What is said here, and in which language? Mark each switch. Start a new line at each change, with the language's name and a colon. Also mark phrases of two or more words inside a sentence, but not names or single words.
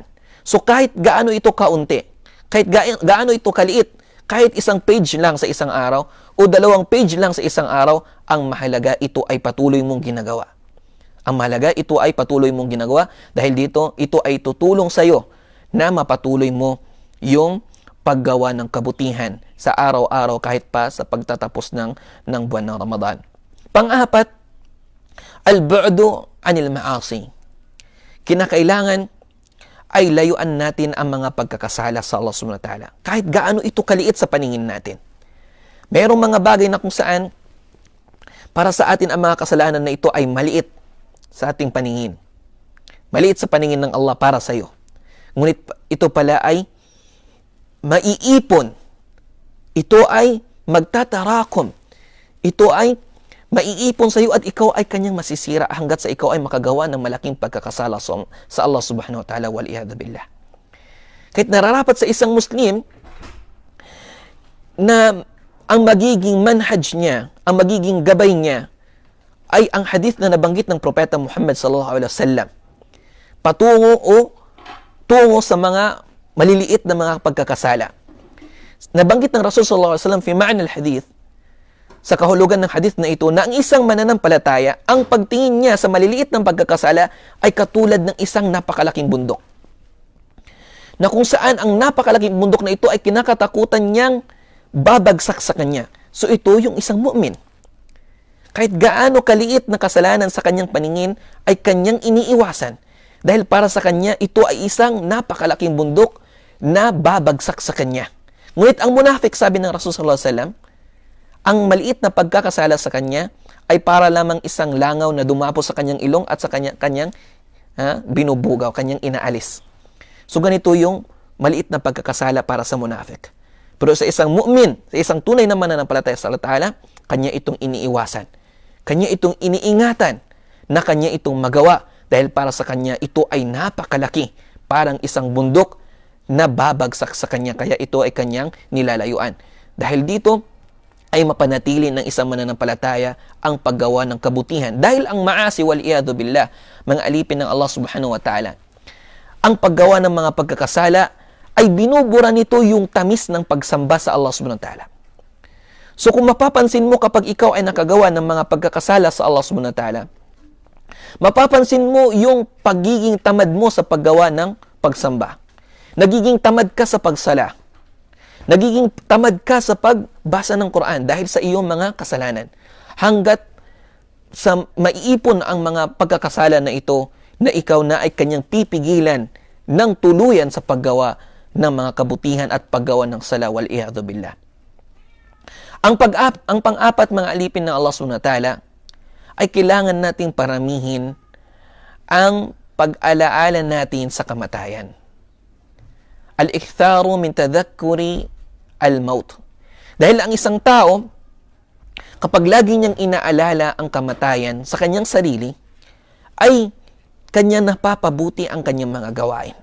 Filipino: So kahit gaano ito kaunti, kahit gaano ito kaliit, kahit isang page lang sa isang araw o 2 page lang sa isang araw, ang mahalaga ito ay patuloy mong ginagawa. Ang mahalaga ito ay patuloy mong ginagawa dahil dito ito ay tutulong sa iyo na mapatuloy mo yung paggawa ng kabutihan sa araw-araw kahit pa sa pagtatapos ng buwan ng Ramadan. Pang-apat,
Arabic: البعد عن المعاصي.
Filipino: Kinakailangan ay layuan natin ang mga pagkakasala sa Allah
Arabic: سبحانه وتعالى.
Filipino: Kahit gaano ito kaliit sa paningin natin. Merong mga bagay na kung saan para sa atin ang mga kasalanan na ito ay maliit sa ating paningin. Maliit sa paningin ng Allah para sa iyo. Ngunit ito pala ay maiipon. Ito ay magtatarakom. Ito ay maiipon sa iyo at ikaw ay kanyang masisira hanggat sa ikaw ay makagawa ng malaking pagkakasala sa Allah
Arabic: سبحانه وتعالى, والعياذ بالله.
Filipino: Kahit nararapat sa isang Muslim na ang magiging manhaj niya, ang magiging gabay niya ay ang hadith na nabanggit ng Propeta Muhammad
Arabic: صلى الله عليه وسلم
Filipino: tungo sa mga maliliit na mga pagkakasala. Nabanggit ng Rasul
Arabic: صلى الله عليه وسلم في معنى الحديث,
Filipino: sa kahulugan ng hadith na ito, na ang isang mananampalataya, ang pagtingin niya sa maliliit ng pagkakasala ay katulad ng isang napakalaking bundok. Na kung saan ang napakalaking bundok na ito ay kinakatakutan niyang babagsak sa kanya. So ito yung isang mu'min. Kahit gaano kaliit na kasalanan sa kanyang paningin ay kanyang iniiwasan. Dahil para sa kanya, ito ay isang napakalaking bundok na babagsak sa kanya. Ngunit ang munafik, sabi ng Rasul
Arabic: صلى الله عليه وسلم,
Filipino: ang maliit na pagkakasala sa kanya ay para lamang isang langaw na dumapo sa kanyang ilong at sa kanyang binubugaw, kanyang inaalis. So ganito yung maliit na pagkakasala para sa munafik. Pero sa isang mu'min, sa isang tunay na mananampalataya sa Allah Ta'ala, kanya itong iniiwasan. Kanya itong iniingatan na kanya itong magawa dahil para sa kanya ito ay napakalaki parang isang bundok na babagsak sa kanya, kaya ito ay kanyang nilalayuan. Dahil dito ay mapanatili ng isang mananampalataya ang paggawa ng kabutihan. Dahil ang
Arabic: المعاصي والعياذ بالله,
Filipino: mga alipin ng Allah
Arabic: سبحانه وتعالى,
Filipino: ang paggawa ng mga pagkakasala ay binubura nito yung tamis ng pagsamba sa Allah
Arabic: سبحانه وتعالى.
Filipino: So kung mapapansin mo kapag ikaw ay nakagawa ng mga pagkakasala sa Allah
Arabic: سبحانه وتعالى,
Filipino: mapapansin mo yung pagiging tamad mo sa paggawa ng pagsamba. Nagiging tamad ka sa pagsala. Nagiging tamad ka sa pagbasa ng Quran dahil sa iyong mga kasalanan. Hanggat sa maiipon ang mga pagkakasala na ito, na ikaw na ay kanyang pipigilan ng tuluyan sa paggawa ng mga kabutihan at paggawa ng sala
Arabic: والعياذ بالله.
Filipino: Ang pang-apat, mga alipin ng Allah
Arabic: سبحانه وتعالى,
Filipino: ay kailangan nating paramihin ang pag-alaala natin sa kamatayan.
Arabic: الإكثار من تذكر الموت.
Filipino: Dahil ang isang tao, kapag lagi niyang inaalala ang kamatayan sa kanyang sarili, ay kanya napapabuti ang kanyang mga gawain.